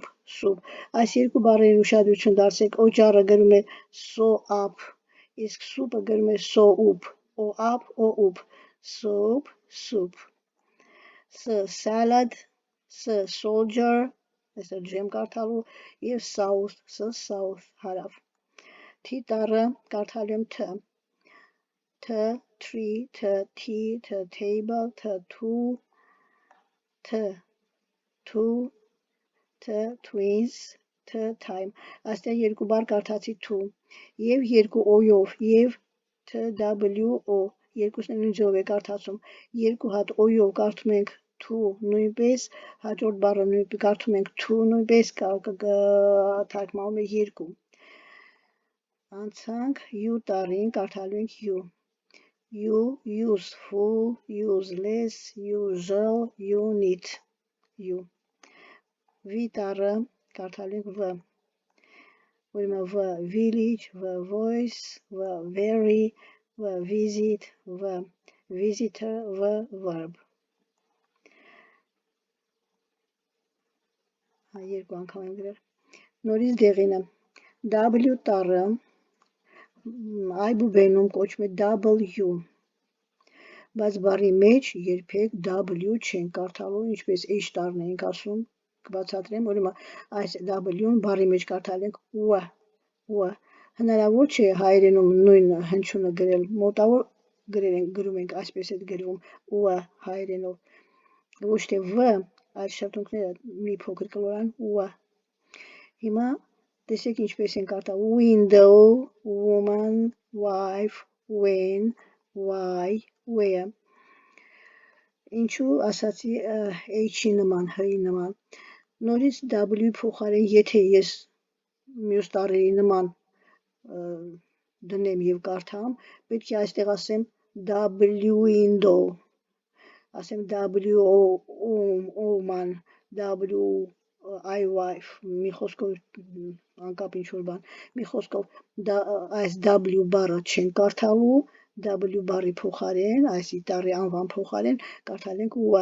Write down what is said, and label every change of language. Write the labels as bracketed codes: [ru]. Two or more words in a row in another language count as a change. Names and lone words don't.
[hy] Այս երկու բառերին ուշադրություն դարձրեք, օճառը գրում է so-up, իսկ soup-ը գրում է [en] so-up, o-up, soap, soup. Salad, soldier, [hy] այսօր ջեմ կարդալու, և south, հարավ. T տառը կարդալու եմ T. [en] Tree, tea, table, two, twins, time. [hy] Այստեղ երկու բառ կարդացի two և երկու O-ով և TWO, երկուսն նույն ձևով է կարդացում, երկու հատ O-ով կարդում ենք two նույնպես, հաջորդ բառը կարդում ենք two նույնպես, թարգմանվում է երկու. Անցանք U տառին, կարդալու ենք U. [en] Useful, useless, usual, unit. [hy] V տառը կարդալու ենք V. [en] Ուրեմն V, village, V, voice, V, very, V, visit, V, visitor, V, verb. [hy] Երկու անգամ եմ գրել. Նորից դեղինը. W տառը այբուբենում կոչվում է W, բայց բառի մեջ երբեք W չեն կարդալու, ինչպես H տառն ենք ասում, կբացատրեմ, ուրեմն այս W-ն բառի մեջ կարդալ ենք U. Հնարավոր չէ հայերենում նույն հնչյունը գրել, մոտավոր գրում ենք, այսպես է գրվում U հայերենով, ոչ թե V, այլ շրթունքները մի փոքր կլորան U. Հիմա տեսեք ինչպես են կարդալ [en] window, woman, wife, when, why, where. [hy] Ինչու ասացի H-ի նման, H-ի նման. Նորից W փոխարեն, եթե ես մյուս տառերի նման դնեմ և կարդամ, պետք է այստեղ ասեմ W-window, ասեմ W-woman, W-I-wife, մի խոսքով անկապ ինչ-որ բան, մի խոսքով այս W բառը չեն կարդալու, W բառի փոխարեն, այս տառի անվան փոխարեն, կարդալ ենք U.